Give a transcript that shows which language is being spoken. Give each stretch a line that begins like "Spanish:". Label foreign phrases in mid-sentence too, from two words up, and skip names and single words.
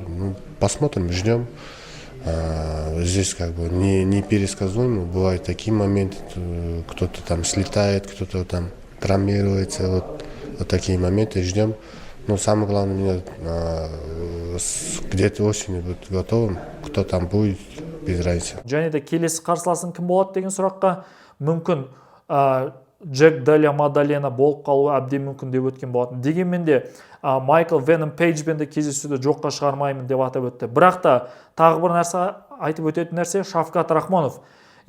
Russian: Ну, посмотрим, ждем. Здесь не пересказуемо. Бывают такие моменты, кто-то там слетает, кто-то там травмируется. Вот такие моменты ждем. Но самое главное, где-то осенью быть готовым. Кто там будет, без разницы.
Kazakh: Және де келесі қарсыласың кім болады деген сұраққа мүмкін Джек Даля Мадалена болып қалуы әбден мүмкін деп өткен болатын. Дегенмен де Майкл Веном Пейджбен де кездесуді жоққа шығармаймын деп атап өтті. Бірақ та тағы бір нәрсе айтып өтетін нәрсе Шавкат Рахмонов.